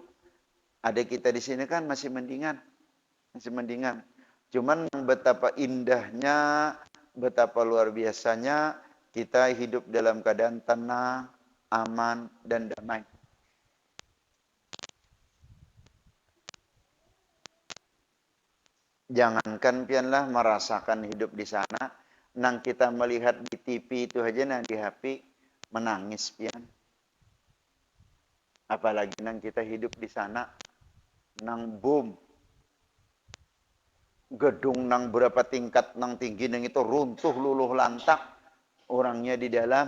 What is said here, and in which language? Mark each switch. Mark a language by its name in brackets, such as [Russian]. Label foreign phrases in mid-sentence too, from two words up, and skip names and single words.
[Indonesian] Ada kita di sini kan masih mendingan. Cuman betapa indahnya, betapa luar biasanya kita hidup dalam keadaan tenang, aman, dan damai. [Banjar] Jangankan pianlah merasakan hidup di sana, nang kita melihat di TV itu aja, nang di HP, menangis pian. Apalagi nang kita hidup di sana, nang boom, gedung nang berapa tingkat nang tinggi nang itu runtuh luluh lantak, orangnya di dalam.